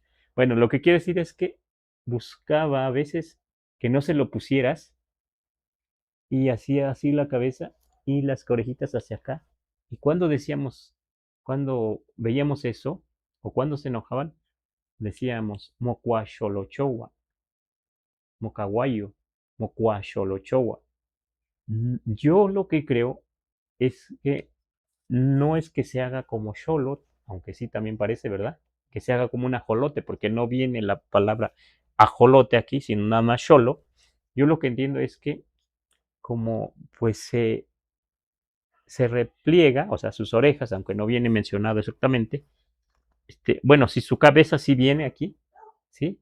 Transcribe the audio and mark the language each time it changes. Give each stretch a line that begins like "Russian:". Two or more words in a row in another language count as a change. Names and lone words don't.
Spanish: Bueno, lo que quiero decir es que buscaba a veces que no se lo pusieras y hacía así la cabeza y las orejitas hacia acá. Y cuando veíamos eso, o cuando se enojaban, decíamos
Nahuatl languages: mocuacholochowa, mocaguayo, mocuacholochowa.
Spanish: Yo lo que creo es que no es que se haga como xolot, aunque sí también parece, ¿verdad? Que se haga como un ajolote, porque no viene la palabra ajolote aquí, sino nada más xolo. Yo lo que entiendo es que como pues se repliega, o sea, sus orejas, aunque no viene mencionado exactamente, bueno, si su cabeza sí viene aquí, ¿sí?